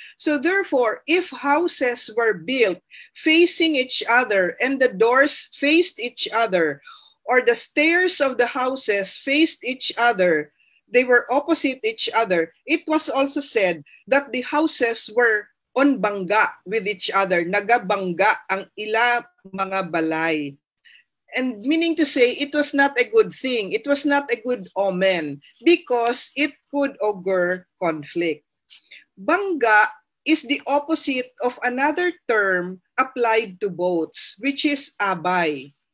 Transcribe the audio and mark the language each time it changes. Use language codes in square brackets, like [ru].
[en] So therefore, if houses were built facing each other and the doors faced each other, or the stairs of the houses faced each other, they were opposite each other, it was also said that the houses were on bangga with each other. [hil] Nagabangga ang ila mga balay. [en] And meaning to say, it was not a good thing. It was not a good omen because it could augur conflict. Bangga is the opposite of another term applied to boats, which is abay.